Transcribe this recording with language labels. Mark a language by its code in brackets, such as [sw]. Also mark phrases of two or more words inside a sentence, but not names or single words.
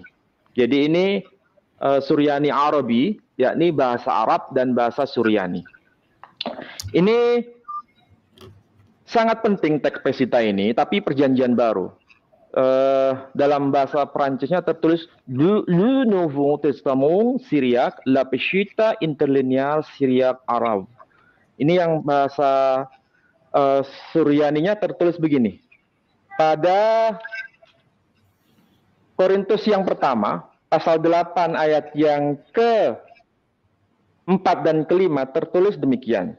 [id] Jadi ini Suryani Arabi, yakni bahasa Arab dan bahasa Suryani. Ini sangat penting teks Pesita ini, tapi Perjanjian Baru. Dalam bahasa Perancisnya tertulis Le Nouveau Testament Syriaque, La Pesita Interlinear Syriaque Arabe. Ini yang bahasa Suryaninya tertulis begini. Pada Korintus yang pertama, pasal 8 ayat yang ke-4 dan ke-5 tertulis demikian.